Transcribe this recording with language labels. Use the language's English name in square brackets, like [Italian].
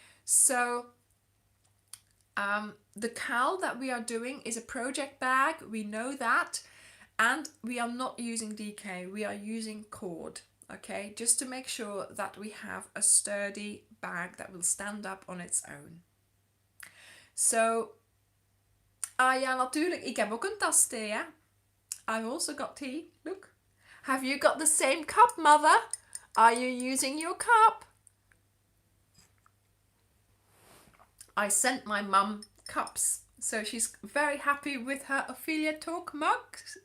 [English] So the Cal that we are doing is a project bag, we know that, and we are not using DK, we are using cord, okay? Just to make sure that we have a sturdy bag that will stand up on its own. [Dutch] So, ja natuurlijk, ik heb ook een tas thee, hè? [English] I've also got tea, look. Have you got the same cup, mother? Are you using your cup? I sent my mum cups, so she's very happy with her Ophelia Talks mug.